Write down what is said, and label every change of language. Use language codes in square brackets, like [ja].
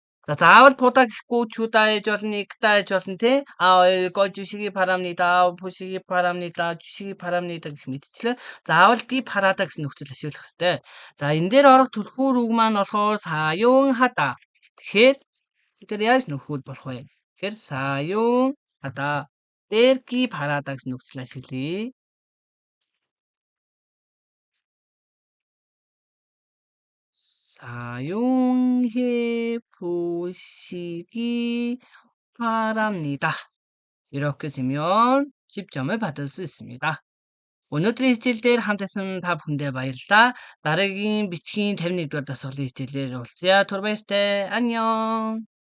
[mn] За, заавал будаа гэхгүй чудаа ээж болно, игдаа ээж болно те. [ko] 읽어주시기 바랍니다, 보시기 바랍니다, 주시기 바랍니다 [mn] гэх мэтчлэн заавал [ko] 기 바라다 [mn] гэсэн нөхцөл ашиглах ёстой. За, энэ дээр орох түлхүүр үг маань болохоор 사용하다. Тэгэхээр тэр яаж нөхөхөд болох вэ? Тэгэхээр 사용하다 дээр 기 바라다 гэсэн нөхцөл ашиглая. [ko] 사용해 보시기 바랍니다. 이렇게 쓰면 10점을 받을 수 있습니다. [mn] өнөөдрийн хичээлээр хамтдасан та бүхэндээ баярлалаа. Дараагийн бичгийн 51 дугаар дасгалын хичээлээр уулзъя. Түр баяртай. [ko] 안녕.